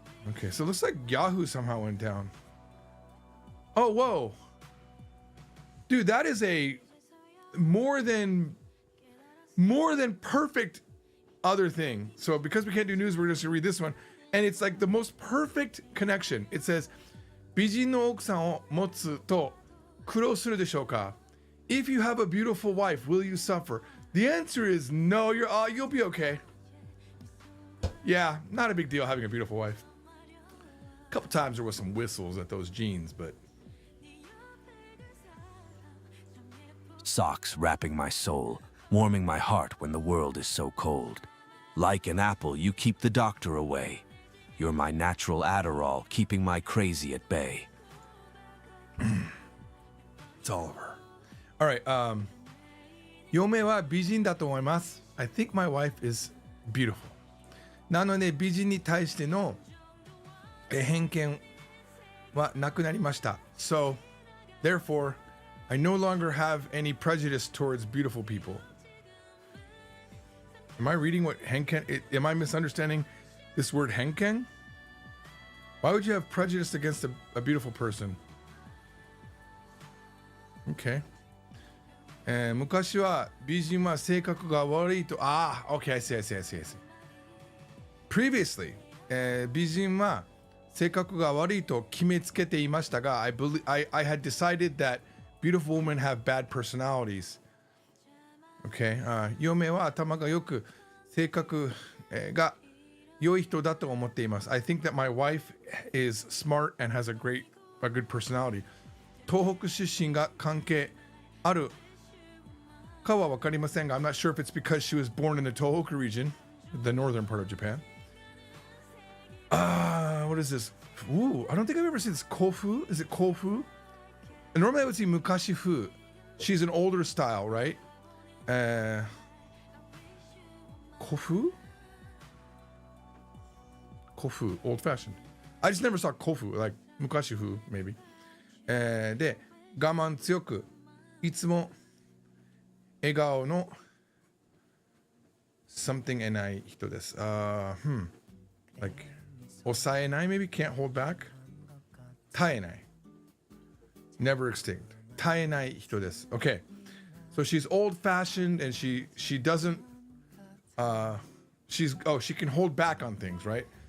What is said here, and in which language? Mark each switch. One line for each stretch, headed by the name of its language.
English: Okay, so it looks like Yahoo somehow went down. Oh, whoa. Dude, that is a more than perfect other thing. So because we can't do news, we're just gonna read this one. And it's like the most perfect connection. It says,
Japanese: 美人の奥さんを持つと苦労するでしょうか?
English: If you have a beautiful wife, will you suffer? The answer is no, you'll be okay. Yeah, not a big deal having a beautiful wife. A couple times there was some whistles at those jeans, but socks wrapping my soul, warming my heart when the world is so cold. Like an apple, you keep the doctor away. You're my natural Adderall, keeping my crazy at bay. It's all of her. All right.
Japanese: 嫁は美人だと思います。
English: I think my wife is beautiful.
Japanese: なので美人に対しての偏見はなくなりました。
English: So, therefore, I no longer have any prejudice towards beautiful people. Am I reading what henken? Am I misunderstanding this word henken? Why would you have prejudice against a beautiful person? Okay.
Japanese: 昔は美人は性格が悪いと。
English: Okay, I see. Previously,
Japanese: 美人は性格が悪いと決めつけていましたが、
English: I had decided that beautiful women have bad personalities. Okay.
Japanese: 嫁は頭が良く性格が良い人だと思っています。
English: I think that my wife is smart and has a good personality.
Japanese: 東北出身が関係あるかは分かりませんが、
English: I'm not sure if it's because she was born in the Tohoku region, the northern part of Japan. What is this? Ooh, I don't think I've ever seen this. Kofu? Is it kofu? And normally I would see mukashifu. She's an older style, right? Kofu? Kofu, old fashioned. I just never saw kofu, like mukashifu, maybe.
Japanese: で、我慢強く、いつも笑顔の something えない人です。
English: Like 抑えない maybe can't hold back. 絶えない never extinct.
Japanese: 絶えない人です。Okay.
English: So she's old fashioned and she doesn't she can hold back on things, right?